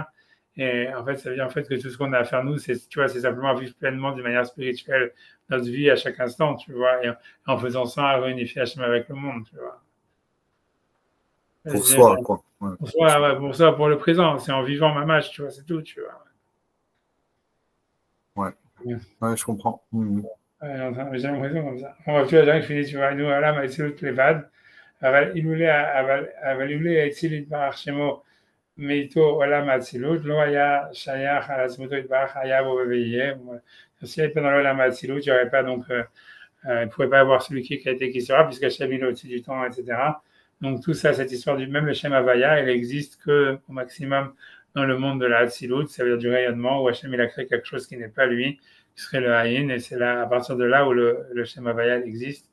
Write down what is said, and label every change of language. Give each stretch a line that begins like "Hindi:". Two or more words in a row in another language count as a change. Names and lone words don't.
French: Et en fait, ça veut dire en fait que tout ce qu'on a à faire, nous, c'est, tu vois, c'est simplement vivre pleinement d'une manière spirituelle notre vie à chaque instant, tu vois, et en faisant ça, à réunifier Hachem avec le monde, tu vois. Pour soi, quoi. Ouais, Pour pour soi, soi. ouais, pour ça, pour le présent, c'est en vivant ma match, tu vois, c'est tout, tu vois. Ouais, Ouais. ouais, je comprends. Ouais, enfin, j'ai l'impression comme ça. Bon, tu vois, j'arrive, je finis, tu vois, nous, là, ma c'est
Hebrew: לבד, אבל אילולא האציל יתברך שמו מאיתו עולם האצילות, לא היה שייך על עצמותו יתברך, היה בו ויהיה.
French: S'il n'était pas dans l'
Hebrew: עולם האצילות,
French: il ne pouvait pas avoir celui qui a été qui sera, puisque Hachem il est au-dessus du temps, etc. Donc tout ça, cette histoire du même le
Hebrew: שם הויה,
French: elle existe que au maximum dans le monde de la Hatzilut, ça veut dire du rayonnement, où Hachem il a créé quelque chose qui n'est pas lui, qui serait le Haïn, et c'est là, à partir de là où le
Hebrew: שם הויה
French: existe.